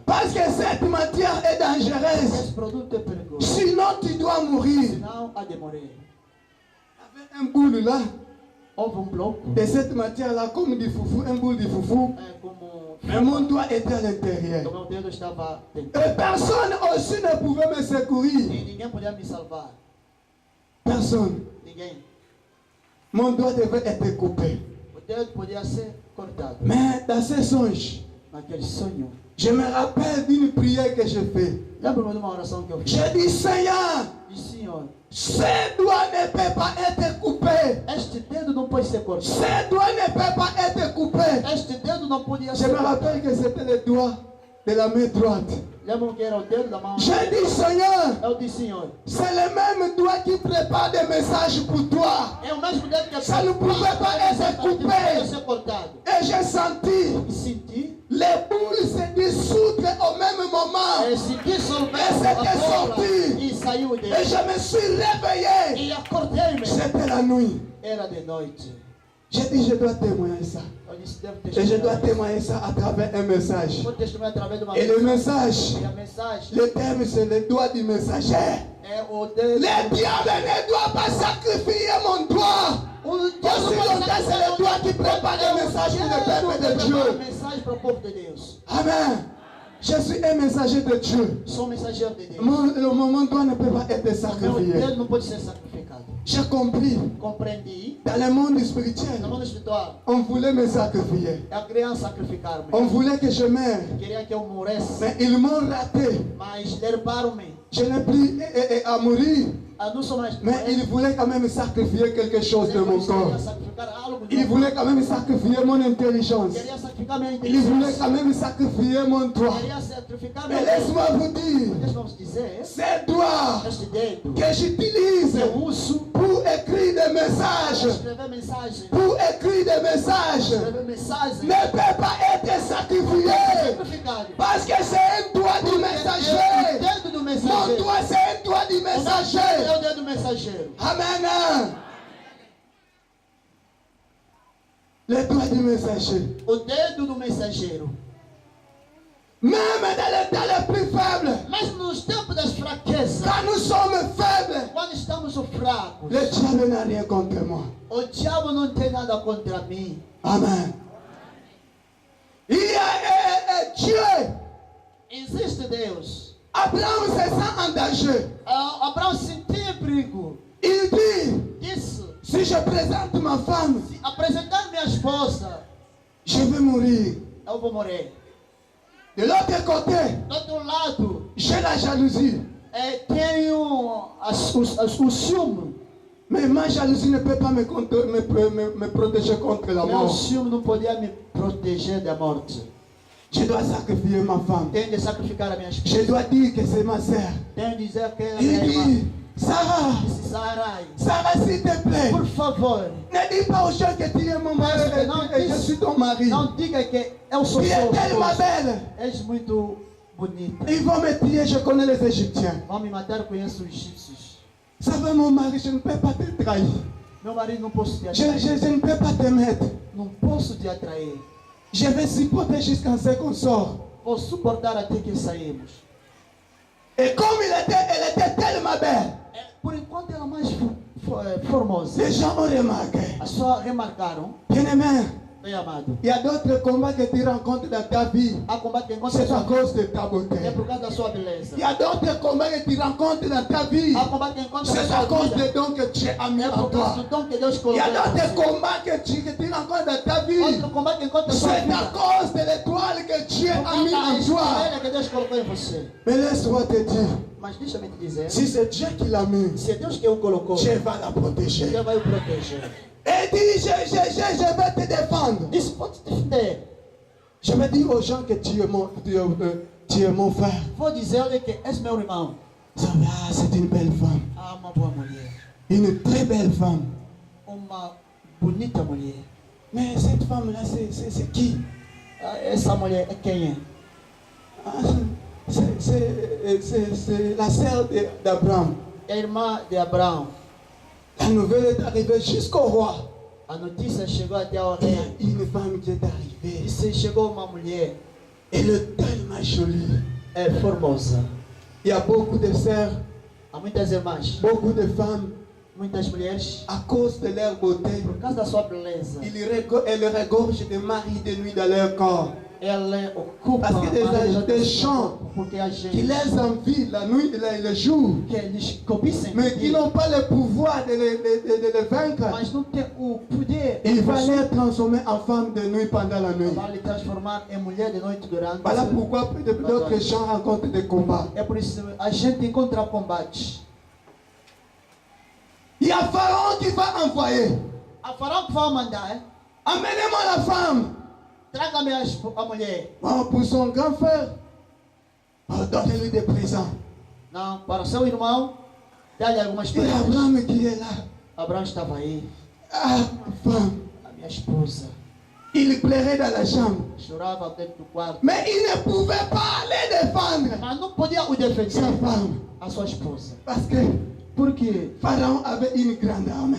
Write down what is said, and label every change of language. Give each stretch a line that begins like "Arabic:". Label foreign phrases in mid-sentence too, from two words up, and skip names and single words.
French: Parce que cette matière est dangereuse.
Portuguese: Esse produto é perigoso.
French: Sinon, tu dois mourir.
Portuguese: Senão há de morrer.
French: Il y avait un boule là,
Portuguese: Houve bloco,
French: de cette matière-là, comme du foufou, un boule du foufou.
Portuguese: como
French: Mais mon doigt était à l'intérieur.
Portuguese: o meu dedo estava dentro.
French: Et personne aussi ne pouvait me secourir.
Portuguese: E ninguém podia me salvar.
French: Personne.
Portuguese: Ninguém.
French: Mon doigt devait être coupé.
Portuguese: O dedo podia ser cortado.
French: Mais dans ces songes,
Portuguese: Naquele sonho,
French: je me rappelle d'une prière que j'ai faite.
Portuguese: lembro-me de uma oração que eu fiz.
French: J'ai dit, Seigneur,
Portuguese: E Senhor,
French: ce doigt ne peut pas être coupé.
Portuguese: este dedo não pode ser cortado.
French: Ce doigt ne peut pas être coupé.
Portuguese: Este dedo não podia
French: Je
Portuguese: ser
French: me
Portuguese: cortado.
French: rappelle que c'était le doigt de la main droite.
Portuguese: Lembro que era o dedo da mão.
French: J'ai dit, Seigneur,
Portuguese: Eu disse, Senhor,
French: c'est le même doigt qui prépare des messages pour toi.
Portuguese: é o mesmo dedo que
French: Ça ne pouvait pas être coupé.
Portuguese: ser cortado.
French: Et j'ai senti
Portuguese: E senti,
French: les boules se dissoudre au même moment.
Portuguese: senti solver Esse a que é bola
French: sorti.
Portuguese: e saiu o
French: Et
Portuguese: dedo.
French: je me suis réveillé.
Portuguese: E acordei-me.
French: C'était la nuit.
Portuguese: Era de noite.
French: J'ai dit, je dois témoigner ça.
Portuguese: Eu disse, devo
French: Et je dois
Portuguese: testemunhar.
French: témoigner ça à travers un message.
Portuguese: Vou testemunhar através de uma
French: Et le message,
Portuguese: E a mensagem
French: le terme, c'est le doigt du messager.
Portuguese: é o dedo.
French: Le diable ne doit pas sacrifier mon doigt. Aussi longtemps, c'est le doigt qui prépare le message pour le peuple de Dieu.
Portuguese: Mensagem para o povo de Deus. Amen.
French: Je suis un messager de Dieu.
Portuguese: Sou mensageiro de Deus.
French: Mon doigt ne peut pas être
Portuguese: Meu
French: sacrifié.
Portuguese: dedo não pode ser sacrificado.
French: J'ai compris.
Portuguese: Compreendi.
French: Dans le monde
Portuguese: No
French: spirituel,
Portuguese: mundo espiritual,
French: on voulait me sacrifier.
Portuguese: eu queria sacrificar-me.
French: On voulait que je meure.
Portuguese: Queria que eu morresse.
French: Mais ils m'ont raté.
Portuguese: Mas derrubaram-me.
French: Je n'ai plus à mourir.
Portuguese: Eu não sou mais.
French: Mais ils voulaient quand même sacrifier quelque chose de mon corps.
Portuguese: Queria sacrificar algo de
French: Ils voulaient quand même sacrifier mon intelligence.
Portuguese: Queria sacrificar minha
French: Ils voulaient
Portuguese: inteligência.
French: quand même sacrifier mon doigt.
Portuguese: Queria sacrificar
French: Mais
Portuguese: meu
French: laisse-moi vous dire,
Portuguese: Deixa-nos dizer,
French: ces doigts
Portuguese: este dedo
French: que j'utilise
Portuguese: eu uso
French: pour écrire des
Portuguese: para
French: messages,
Portuguese: escrever mensagem.
French: pour écrire des messages,
Portuguese: Escrever mensagem.
French: ne peut pas être sacrifié.
Portuguese: Sacrificado.
French: Parce que c'est un doigt du
Portuguese: O
French: messager.
Portuguese: dedo do
French: Mon
Portuguese: mensageiro.
French: doigt, c'est un doigt du
Portuguese: O meu dedo
French: messager.
Portuguese: é o dedo do mensageiro.
French: Amen. Le doigt du messager.
Portuguese: O dedo do mensageiro.
French: Même dans les plus faibles,
Portuguese: Mas nos tempos das fraquezas,
French: quand nous sommes faibles,
Portuguese: quando estamos fracos,
French: le diable n'a rien contre moi.
Portuguese: o diabo não tem nada contra mim.
French: Amen. Il y a
Portuguese: Deus.
French: Abraham se sent en danger.
Portuguese: Abraão sentia perigo.
French: Il dit,
Portuguese: Disse:
French: si je présente ma femme,
Portuguese: se apresentar minha esposa,
French: je vais mourir.
Portuguese: eu vou morrer.
French: De l'autre côté,
Portuguese: Do outro lado,
French: j'ai la jalousie.
Portuguese: tenho o ciúme.
French: Mais ma jalousie ne peut pas me protéger contre la
Portuguese: Meu
French: mort.
Portuguese: ciúme não podia me proteger da morte.
French: Je dois sacrifier ma femme.
Portuguese: Tenho de sacrificar a minha esposa.
French: Je dois dire que c'est ma sœur.
Portuguese: Tenho de dizer que ela é minha
French: Il
Portuguese: irmã.
French: dit, Sarah,
Portuguese: Disse: Sarai,
French: Sarah, s'il te plaît,
Portuguese: por favor,
French: ne dis pas aux gens que tu es mon mari et je suis ton mari.
Portuguese: não diga que eu sou
French: Tu
Portuguese: seu
French: es tellement
Portuguese: esposo.
French: belle.
Portuguese: És muito bonita.
French: Ils vont me tuer, je connais les Égyptiens.
Portuguese: Vão me matar, conheço os egípcios.
French: Ça va mon mari, je ne peux pas te trahir.
Portuguese: Meu marido, não posso te
French: Je
Portuguese: atrair.
French: ne peux pas te mettre.
Portuguese: Não posso te atrair.
French: Je vais supporter jusqu'à ce qu'on sort.
Portuguese: Vou suportar até que saímos.
French: Et comme elle était tellement belle,
Portuguese: Por enquanto, ela é mais formosa.
French: les gens ont remarqué.
Portuguese: As pessoas remarcaram,
French: Bien-aimé,
Portuguese: bem amado,
French: il y a d'autres combats que tu rencontres dans ta vie.
Portuguese: há combate que encontra
French: C'est à cause de ta beauté.
Portuguese: é por causa da sua beleza.
French: Il y a d'autres combats que tu rencontres dans ta vie.
Portuguese: Há combate que encontra
French: C'est
Portuguese: na
French: à
Portuguese: sua
French: cause
Portuguese: vida.
French: des dons que tu as mis
Portuguese: É
French: en
Portuguese: por causa
French: toi.
Portuguese: do dom que Deus
French: Il y
Portuguese: colocou
French: a
Portuguese: em
French: d'autres
Portuguese: você.
French: combats que tu rencontres dans ta vie.
Portuguese: Outro combate que encontra na sua
French: C'est à
Portuguese: vida.
French: cause de l'étoile que Dieu
Portuguese: Por
French: a mis
Portuguese: causa da
French: en toi.
Portuguese: estrela que Deus colocou em você.
French: Mais laisse-moi te dire,
Portuguese: Mas deixa-me te dizer,
French: si c'est Dieu qui l'a mis,
Portuguese: se é Deus que o colocou,
French: Dieu va la protéger.
Portuguese: Deus vai o proteger.
French: Et dis, je vais te défendre.
Portuguese: Disse: pode te defender.
French: Je vais dire aux gens que tu es mon frère.
Portuguese: Vou dizer-lhe que és meu irmão.
French: Ça va, c'est une belle femme.
Portuguese: Há uma boa mulher.
French: Une très belle femme.
Portuguese: Uma bonita mulher.
French: Mais cette femme-là, c'est qui?
Portuguese: Essa mulher é quem é?
French: Ah, c'est la sœur d'Abraham.
Portuguese: É a irmã de Abraão.
French: La nouvelle est arrivée jusqu'au roi.
Portuguese: A notícia chegou até ao
French: Il y a
Portuguese: rei.
French: une femme qui est arrivée.
Portuguese: Disse: chegou uma mulher,
French: Elle est tellement jolie.
Portuguese: é formosa.
French: Il y a beaucoup de sœurs,
Portuguese: Há muitas irmãs,
French: beaucoup de femmes,
Portuguese: muitas mulheres,
French: à cause de leur beauté,
Portuguese: por causa da sua beleza,
French: elles regorgent de maris de nuit dans leur corps.
Portuguese: ela ocupa
French: Parce que des
Portuguese: mais
French: gens
Portuguese: porque a
French: Qui
Portuguese: gente
French: les envient la nuit et le jour,
Portuguese: que eles cobiçam,
French: mais qui n'ont pas le pouvoir de les vaincre.
Portuguese: mas não tem o poder.
French: Il va les transformer en femmes de nuit pendant la nuit.
Portuguese: Vai lhe transformar em mulher de noite durante.
French: Voilà pourquoi d'autres gens rencontrent des combats.
Portuguese: É por isso que a gente encontra combates.
French: Il y a Pharaon qui va envoyer.
Portuguese: A Faraó que vai mandar,
French: Amenez-moi la femme.
Portuguese: traga-me a mulher.
French: Bon, pour son grand frère, donnez-lui des présents.
Portuguese: Não, para o seu irmão, dá-lhe algumas
French: Et
Portuguese: coisas.
French: Abraham qui est là.
Portuguese: Abraão estava aí,
French: Ah, femme.
Portuguese: a minha esposa.
French: Il pleurait dans la chambre.
Portuguese: Chorava dentro do quarto.
French: Mais il ne pouvait pas les défendre.
Portuguese: Mas não podia o defender,
French: Sa femme.
Portuguese: a sua esposa.
French: Parce que
Portuguese: Porque
French: Pharaon avait une grande armée.